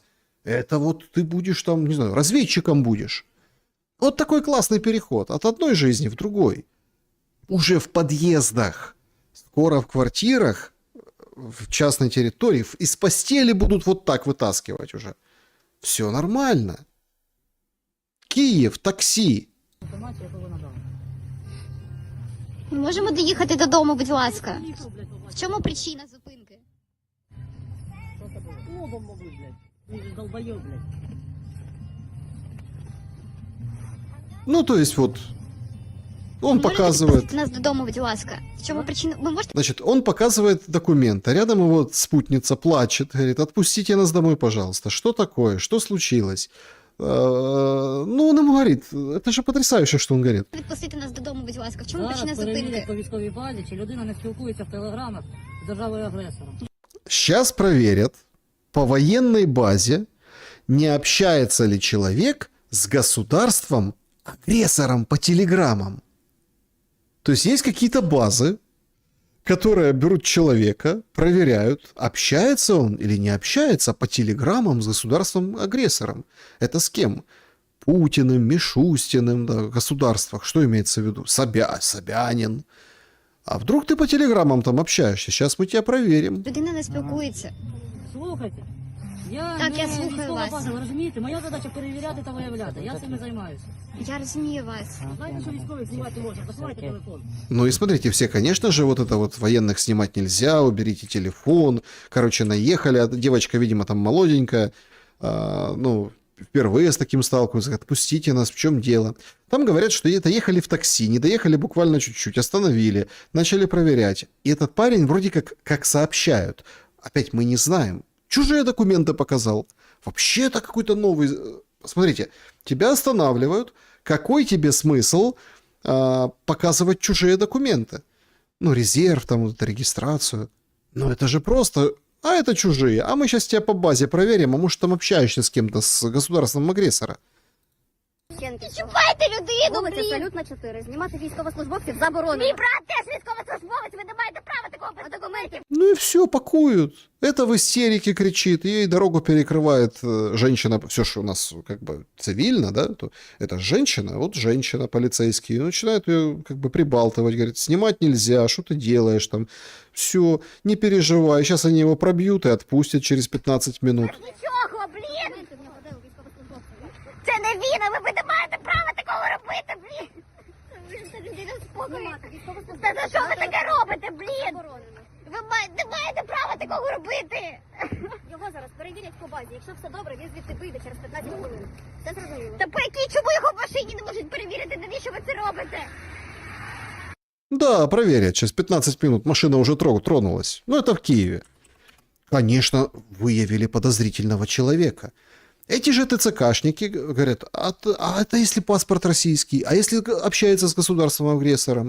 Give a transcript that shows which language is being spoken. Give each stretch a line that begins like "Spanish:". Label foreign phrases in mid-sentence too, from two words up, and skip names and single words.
Russian: Это вот ты будешь там, не знаю, разведчиком будешь. Вот такой классный переход от одной жизни в другой. Уже в подъездах, скоро в квартирах, в частной территории, из постели будут вот так вытаскивать уже.
Ukrainian: Все нормально. Київ, таксі. Ми можемо доїхати додому, будь ласка. В чому причина зупинки?
Russian: Ну, то есть вот он
Ukrainian: Можете
Russian: показывает...
Ukrainian: відпустити нас додому, будь ласка. В чому причина? Ви можете...
Russian: Значит, он показывает документы. Рядом его спутница плачет, говорит, отпустите нас домой, пожалуйста. Что такое? Что случилось? Ну, он ему говорит, это же потрясающе, что он говорит.
Ukrainian: Відпустити нас додому, будь ласка. В чому причина зупинки? по військовій базі, чи людина не спілкується в телеграмах з державою-агресором.
Russian: Сейчас проверят по военной базе, не общается ли человек с государством-агрессором по телеграммам. То есть есть какие-то базы, которые берут человека, проверяют, общается он или не общается по телеграммам с государством-агрессором. Это с кем? Путиным, Мишустиным, да, в государствах. Что имеется в виду? Собянин. А вдруг ты по телеграммам там общаешься? Сейчас мы тебя проверим.
Ukrainian: Людина не спілкується. Слухайте, Так, я слухаю вас. база, ви розумієте? Моя задача перевіряти та виявляти. Я цим і займаюся. Я розумію вас. Знаєте, що військові знімати можна? Посилайте телефон.
Russian: Ну и смотрите, все, конечно же, вот это вот военных снимать нельзя, уберите телефон. Короче, наехали, а девочка, видимо, там молоденькая, ну, впервые с таким сталкиваются, отпустите нас, в чем дело? Там говорят, что это ехали в такси, не доехали буквально чуть-чуть, остановили, начали проверять. И этот парень вроде как сообщают. Опять мы не знаем. Чужие документы показал. Вообще это какой-то новый... Смотрите, тебя останавливают. Какой тебе смысл показывать чужие документы? Ну, резерв, там, вот, регистрацию. Ну, это же просто... А это чужие. А мы сейчас тебя по базе проверим, а может там общаешься с кем-то, с государством агрессора.
Ukrainian: Чіпайте людину, Вулиця блін! Салютна 4. Знімати військовослужбовців заборонено. Мій брат теж військовослужбовець, ви не маєте права такого без документів.
Russian: Ну и все, пакуют. Это в истерике кричит, ей дорогу перекрывает женщина. Все, что у нас как бы цивильно, да, то это женщина, вот женщина, полицейские, начинают ее как бы прибалтывать, говорит, снимать нельзя, что ты делаешь там. Все, не переживай, сейчас они его пробьют и отпустят через 15 минут.
Ukrainian: Нічого, блін! Це не він, а ви не маєте права такого робити, блін! Це людина спокою. Та за що ви таке робите, блін? Ви не маєте права такого робити! Його зараз перевірять по базі. Якщо все добре, він звідти вийде через 15 хвилин. Це зрозуміло. Та по якій, чому його в машині не можуть перевірити? Навіщо ви це робите?
Russian: Да, проверят, через 15 минут машина уже тронулась. Ну, это в Киеве. Конечно, выявили подозрительного человека. Эти же ТЦКшники говорят, а это если паспорт российский, а если общается с государством-агрессором?